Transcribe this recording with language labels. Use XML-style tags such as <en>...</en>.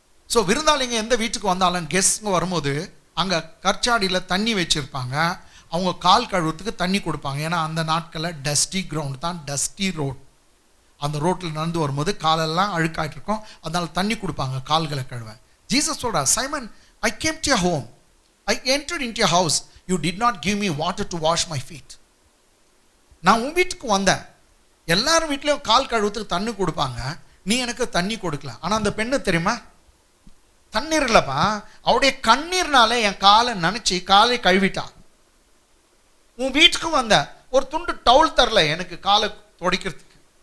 <ta>So விருந்தாளிங்க எந்த வீட்டுக்கு வந்தாலும் கெஸ்ட்ங்க வரும்போது அங்கே கற்சாடியில் தண்ணி வச்சுருப்பாங்க, அவங்க கால் கழுவுறதுக்கு தண்ணி கொடுப்பாங்க. ஏன்னா அந்த நாட்களில் டஸ்டி கிரவுண்ட் தான், டஸ்டி ரோட். அந்த ரோட்டில் நடந்து வரும்போது காலெல்லாம் அழுக்காயிட்டு இருக்கும், அதனால தண்ணி கொடுப்பாங்க கால்களை கழுவ. ஜீசஸ் சொல்றார், Simon,</ta> <en>I came to your home, I entered into your house, you did not give me water to wash my feet.</en> <ta>நான் உன் வீட்டுக்கு வந்தேன், எல்லாரும் வீட்லையும் கால் கழுவுறதுக்கு தண்ணி கொடுப்பாங்க, நீ எனக்கு தண்ணி கொடுக்கல. ஆனால் அந்த பெண்ணு தெரியுமா, தண்ணீர் இல்லைப்பா, அவருடைய கண்ணீர்னால என் காலை நினைச்சு காலை கழுவிட்டா. உன் வீட்டுக்கு வந்த ஒரு துண்டு டவுல் தரல எனக்கு காலை துடைக்கிறதுக்கு.</ta>